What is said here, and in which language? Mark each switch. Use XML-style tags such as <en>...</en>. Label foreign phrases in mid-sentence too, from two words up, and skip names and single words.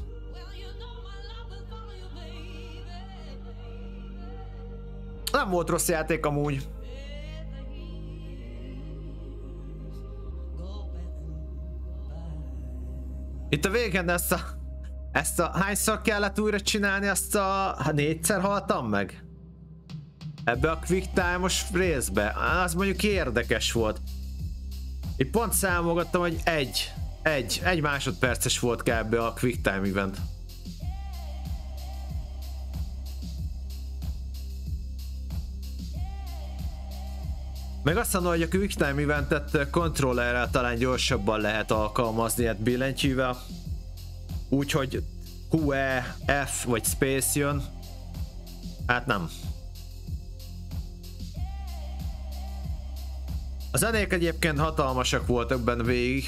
<hu>Nem volt rossz játék amúgy. Itt a végén ezt a hányszor kellett újra csinálni, azt a 4-szer haltam meg? Ebbe a</hu> <en>quick time-os</en> <hu>részbe. Az mondjuk érdekes volt. Itt pont számolgattam, hogy egy másodperces volt kb.</hu> <en>A quick time event.</en> <hu>Meg azt mondom, hogy a</hu> <en>quick time eventet</en> <hu>kontrollerrel talán gyorsabban lehet alkalmazni, hát billentyűvel. Úgyhogy QE, F vagy Space jön. Hát nem. A zenék egyébként hatalmasak voltak benne végig.</hu>